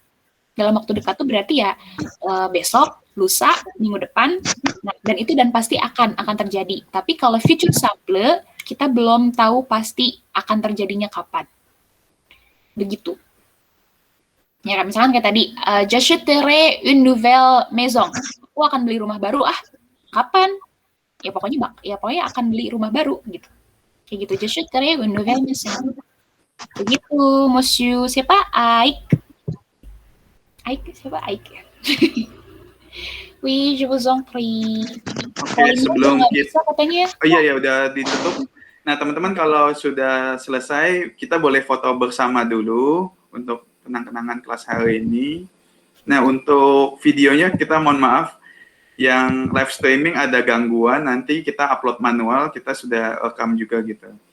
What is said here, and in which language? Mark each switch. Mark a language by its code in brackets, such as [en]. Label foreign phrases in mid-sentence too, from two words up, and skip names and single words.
[id] Dalam waktu dekat itu berarti ya besok, lusa, minggu depan, dan pasti akan terjadi. Tapi kalau [en] future simple, [id] kita belum tahu pasti akan terjadinya kapan. Begitu. Ya, misalkan kayak tadi, [fr] j'achèterai une nouvelle maison. [id] Aku akan beli rumah baru, kapan? Ya pokoknya akan beli rumah baru gitu. Kayak gitu, [fr] j'achèterai une nouvelle maison. [id] Begitu, monsieur siapa? Aik, siapa Aik ya? [fr] Oui, je vous en prie. [id] Oke, sebelum kita katanya. Oh iya, udah ditutup. Nah, teman-teman kalau sudah selesai, kita boleh foto bersama dulu untuk kenang-kenangan kelas hari ini. Nah, untuk videonya kita mohon maaf, yang [en] live streaming [id] ada gangguan, nanti kita upload manual, kita sudah rekam juga gitu.